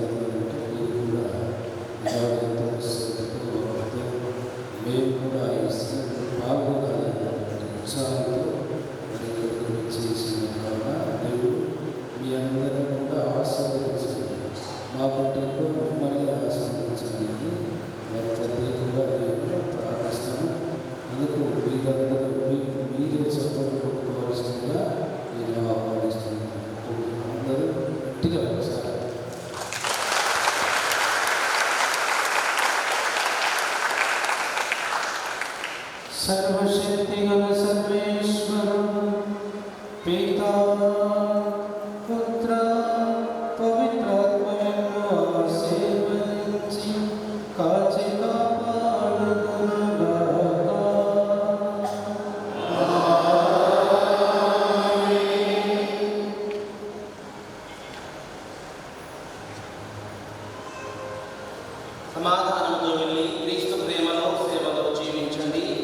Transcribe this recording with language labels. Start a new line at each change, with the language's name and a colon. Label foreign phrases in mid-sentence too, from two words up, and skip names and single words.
Telugu: మీరు కూడా ఎంతో శ్రద్ధతో, మేము కూడా ఈ స్థితిలో పాల్గొనాలన్నటువంటి ఉత్సాహంతో మరి చేసిన కావున దేవుడు మీ అందరినీ కూడా ఆశీర్వదించండి. మా కుటుంబంలో మిమ్మల్ని ఆశీర్వదించడానికి మరి ప్రత్యేకంగా నేను ప్రార్థిస్తాను. అందుకు మీరే చెప్పలు కొట్టుకోవాల్సిందిగా నేను ఆహ్వానిస్తున్నాను. అందరూ గట్టిగా వస్తారు. సర్వశక్తిగణ సర్వేశ్వర పితా పుత్ర పవిత్రాత్మయను आशीर्वदिंచి కాచి కాపాడుదురుగాక. సమాధానంతో వెళ్ళి క్రీస్తు ప్రేమలో సేవలో జీవించండి.